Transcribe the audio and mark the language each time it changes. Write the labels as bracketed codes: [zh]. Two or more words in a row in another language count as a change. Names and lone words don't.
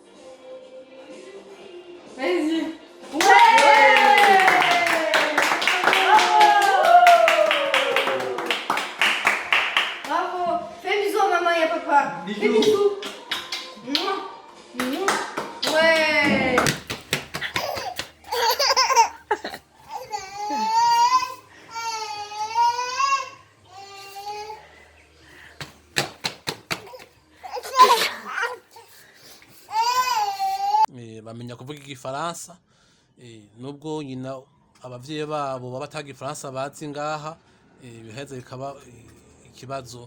[fr] Vas-y. Ouais. Bravo. Fais bisous à maman et à papa. Fais bisous. Mouah. Mouah. Ouais. [rn] Bamenya kuvuga igifaransa, nubwo nyina abavyeyi babo baba ataga igifaransa bazi ngaha, biheza bikaba ikibazo.